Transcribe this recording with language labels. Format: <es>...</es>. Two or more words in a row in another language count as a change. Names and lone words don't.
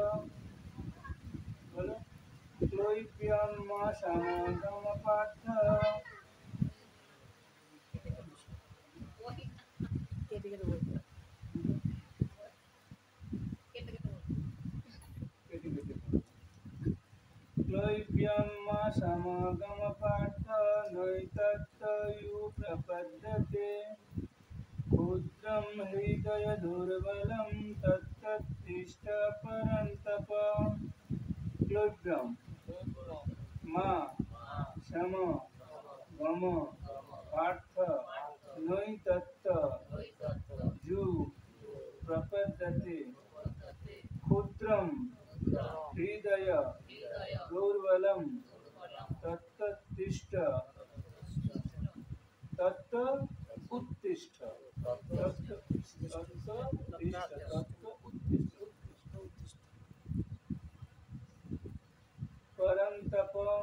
<sa>বলো, ক্লৈব্যম্মা সমাগম পার্থ।</sa> <bn>কেটে কেটে বলতে হবে। কেটে কেটে বলতে হবে। কেটে কেটে পড়ো।</bn> <sa>ক্লৈব্যম্মা সমাগম পার্থ নৈতত্তয়ুপপদ্যতে ক্ষুদ্রম হৃদয় দুর্বলম তত্তৃষ্ট পরন্তপ। ক্লৈব্যম মা সম গম পার্থ নৈতত্ত যু প্রপদ্যতে ক্ষুদ্রম হৃদয় দুর্বলম তত্তৃষ্ট তত্ত উত্তিষ্ঠ পরন্তপ।</sa>